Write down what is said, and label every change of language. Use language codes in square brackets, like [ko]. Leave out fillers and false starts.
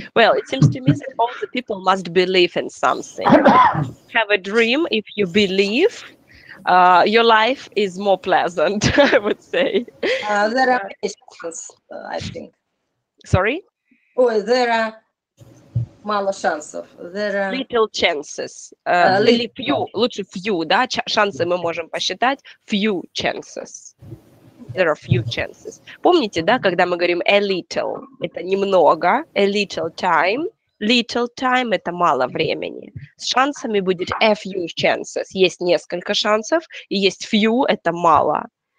[en] Well, it seems to me that all the people must believe in something. Have a dream. If you believe, your life is more pleasant, I would say. There are chances, I think. Sorry? There are [ru] мало шансов. [en] There are little chances. [ru] Или few, лучше few, да? Шансы мы можем посчитать. [en] Few chances. There are few chances. [ru] Помните, да, когда мы говорим [en] a little, [ru] это немного, [en] a little time [ru] это мало времени. С шансами будет [en] a few chances. [ru] Есть несколько шансов, и есть few, это мало.